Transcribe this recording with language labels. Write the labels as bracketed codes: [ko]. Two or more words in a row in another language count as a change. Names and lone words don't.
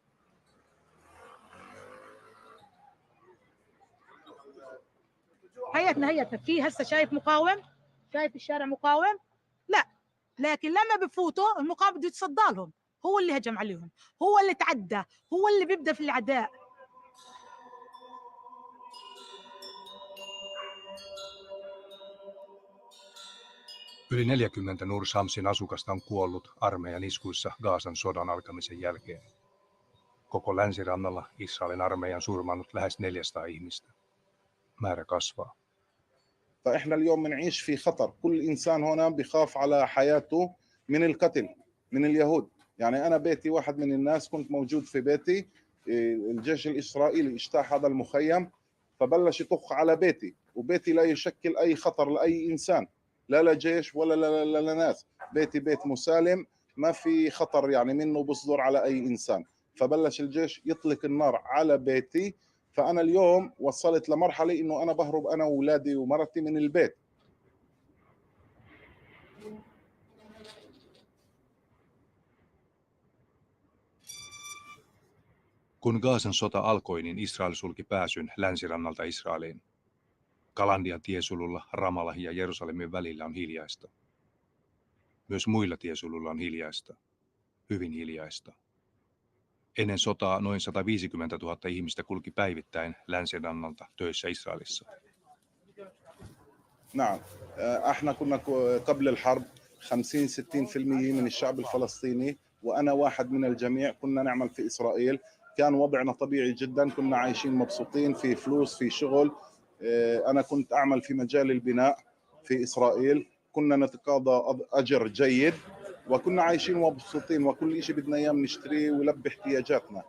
[ar] هيئتنا في هسه شايف مقاوم، شايف الشارع مقاوم؟ لا، لكن لما بفوتوا المقاوم بده يتصدى لهم، هو اللي هجم عليهم، هو اللي تعدى، هو اللي بيبدأ في العداء. [fi] Yli 40 Nur Shamsin asukasta on kuollut armeijan iskuissa Gazan sodan alkamisen jälkeen. Koko länsirannalla Israelin armeija on surmannut lähes 400 ihmistä. Määrä kasvaa. [ar] فإحنا اليوم بنعيش في خطر، كل إنسان هنا بخاف على حياته من القتل من اليهود. يعني أنا بيتي واحد من الناس كنت موجود في بيتي، الجيش الإسرائيلي اجتاح هذا المخيم فبلش يطخ على بيتي، وبيتي لا يشكل أي خطر لأي إنسان، لا لجيش ولا لناس. بيتي بيت مسالم ما في خطر يعني منه بصدر على أي إنسان. فبلش الجيش يطلق النار على بيتي. فأنا اليوم وصلت لمرحلة إنه أنا بهرب أنا وأولادي ومرتي من البيت. [fi] Kun Gazan sota alkoi, niin Israel sulki pääsyn länsirannalta Israeliin. Kalandian tiesululla Ramallah ja Jerusalemin välillä on hiljaista. Myös muilla tiesululla on hiljaista. Hyvin hiljaista. Ennen sotaa noin 150 000 ihmistä kulki päivittäin länsirannalta töissä Israelissa. [ar] نعم احنا كنا قبل الحرب 50-60% من الشعب الفلسطيني وانا واحد من الجميع كنا نعمل في اسرائيل. كان وضعنا طبيعي جدا، كنا عايشين مبسوطين، في فلوس، في شغل. انا كنت اعمل في مجال البناء في اسرائيل، كنا نتقاضى اجر جيد وكنا عايشين مبسوطين، وكل شيء بدنا اياه نشتريه ويلبي احتياجاتنا.